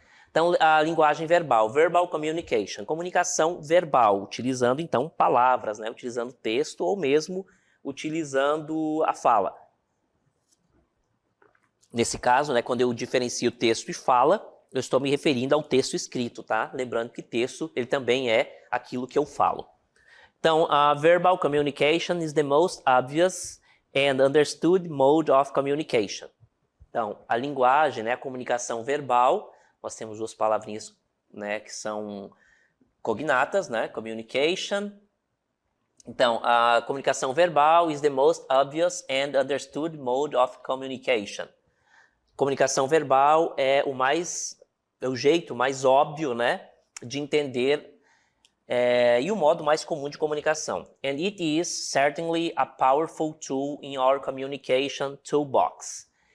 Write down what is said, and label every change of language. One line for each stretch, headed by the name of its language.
Portuguese: Então, a linguagem verbal,
English: verbal communication,
Portuguese: comunicação verbal, utilizando então palavras, né? Utilizando texto ou mesmo utilizando a fala. Nesse caso, né, quando eu diferencio texto e fala, eu estou me referindo ao texto escrito, tá? Lembrando que texto ele também é aquilo que eu falo.
English: Então, a verbal communication is the most obvious and understood mode of communication.
Portuguese: Então, a linguagem, né, a comunicação verbal, nós temos duas palavrinhas, né, que são cognatas, né, communication. Então, a comunicação verbal
English: is the most obvious and understood mode of communication.
Portuguese: Comunicação verbal é o jeito mais óbvio, né, de entender e o modo mais comum de comunicação.
English: And it is certainly a powerful tool in our communication toolbox.